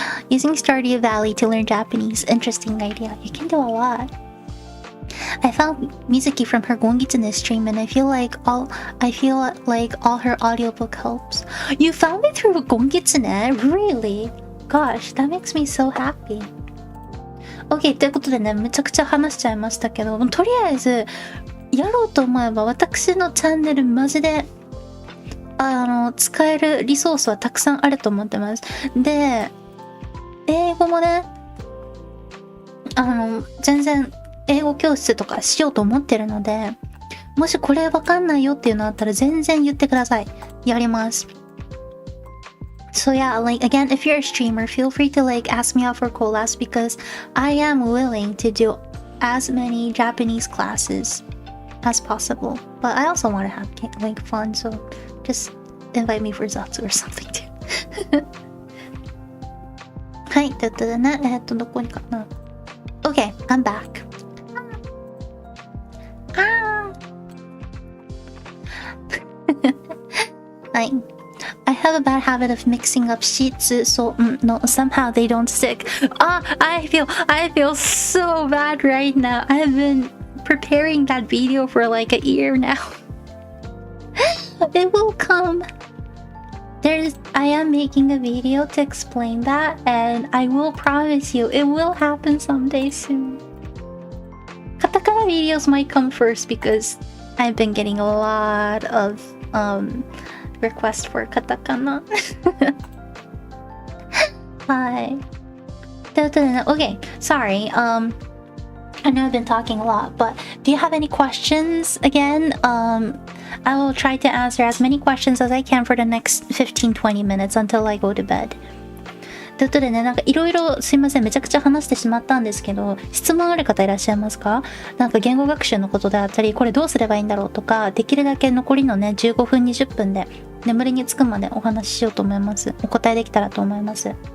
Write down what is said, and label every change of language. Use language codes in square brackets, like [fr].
[en] Using Stardew Valley to learn Japanese. Interesting idea. You can do a lot. I found Mizuki from her Gongitsune stream, and I feel like all her audiobook helps. You found me through Gongitsune? Really? Gosh, that makes me so happy. OK [ja] ということでね、めちゃくちゃ話しちゃいましたけど、とりあえずやろうと思えば私のチャンネルマジで使えるリソースはたくさんあると思ってます。で、英語もね、全然英語教室とかしようと思ってるので、もしこれわかんないよっていうのあったら全然言ってください。やります。 [en] So yeah, like again, if you're a streamer, feel free to like ask me out for collabs because I am willing to do as many Japanese classes as possible. But I also want to have like fun, so just invite me for Zatsu or something too. [ja] はい、ということでね、どこにかな。 [en] Okay, I'm back. I have a bad habit of mixing up sheets, so no, somehow they don't stick. I feel so bad right now. I've been preparing that video for like a year now. It will come. I am making a video to explain that, and I will promise you it will happen someday soon. Katakana videos might come first because I've been getting a lot of requests for katakana. Hi. Okay, sorry. I know I've been talking a lot, but do you have any questions again? I will try to answer as many questions as I can for the next 15-20 minutes until I go to bed. [ja] ということでね、なんかいろいろすいません、めちゃくちゃ話してしまったんですけど、質問ある方いらっしゃいますか？なんか言語学習のことであったり、これどうすればいいんだろうとか、できるだけ残りのね、15分20分で眠りにつくまでお話ししようと思います。お答えできたらと思います。